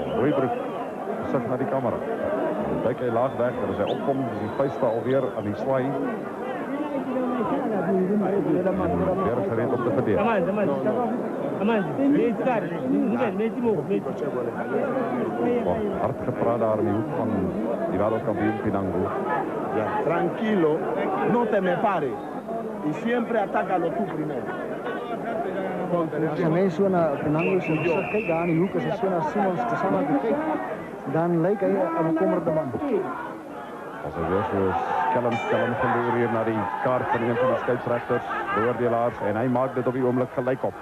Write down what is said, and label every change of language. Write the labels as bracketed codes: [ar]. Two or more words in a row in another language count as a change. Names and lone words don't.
[af] Hooibroek sig na die kamera. Kyk hy laag weg, as hy opkom, is die vuiste alweer aan die swaai. Weer gereed om te verdedig. Hard gepraat daar in die hoek van die wereldkampioen Pinango. [es] Ya, tranquilo, no te me pares. Y siempre atácalo tú primero. [af] As jy mens so na Pinango se gezicht kyk daar in die hoek, as hy so na Simons Skhosana kyk, dan lyk hy 'n bekommerde man. As hy weer so skelm verloor hier na die kaart van een van die skeieregters, beoordelaars, en hy maak dit op die oomblik gelyk op.